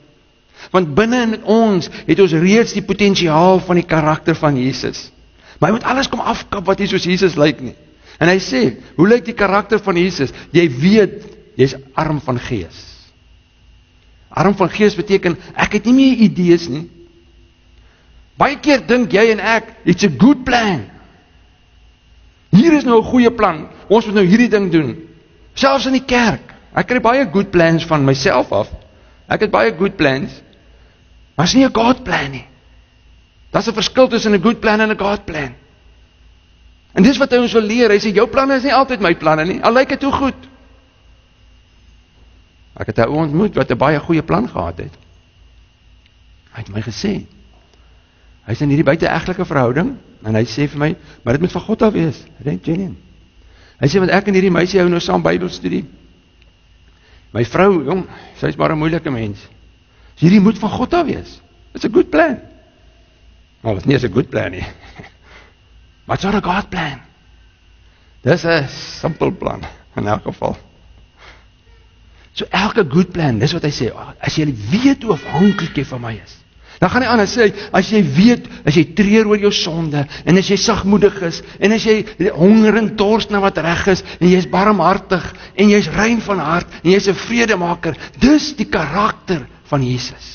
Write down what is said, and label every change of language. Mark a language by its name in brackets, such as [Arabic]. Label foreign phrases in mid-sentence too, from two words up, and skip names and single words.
[Afrikaans] Want binne in ons het ons reeds die potensiaal van die karakter van Jesus. Maar hy moet alles kom afkap wat nie soos Jesus lyk nie. En hy sê, hoe lyk die karakter van Jesus? Jy weet, jy's arm van gees. Arm van gees beteken, ek het nie meer idees nie. Baie keer dink jy en ek, [English] it's a good plan. [Afrikaans] Hier is nou 'n goeie plan, ons moet nou hierdie ding doen. Selfs in die kerk, ek kry baie [English] good plans [Afrikaans] van myself af. Ek het baie [English] good plans, [Afrikaans] maar is nie 'n God plan nie. Daar's 'n verskil tussen 'n [English] good plan [Afrikaans] en 'n God plan. En dis wat hy ons wil leer, hy sê, jou planne is nie altyd my planne nie, al lyk dit hoe goed. Ek het 'n ou ontmoet wat 'n baie goeie plan gehad het. Hy het my gesê, hy is in hierdie buiteegtelike verhouding, en hy sê vir my, maar dit moet van God af wees, dit genuine. Hy sê, want ek en hierdie meisie hou nou saam Bybelstudie. My vrou, jong, sy is maar 'n moeilike mens. So hierdie moet van God af wees. [English] It's a good plan. [Afrikaans] Maar dit is nie 'n [English] good plan [Afrikaans] nie. [English] Maar it's not a God plan. [Afrikaans] Dis 'n simpel plan, in elk geval. So elke [English] good plan, [Afrikaans] dis wat hy sê, as jy weet hoe afhanklik jy van my is, dan gaan hy aan en sê, as jy weet, as jy treur oor jou sonde, en as jy sagmoedig is, en as jy honger en dors na wat reg is, en jy is barmhartig, en jy is rein van hart, en jy is 'n vredemaker, dis die karakter van Jesus.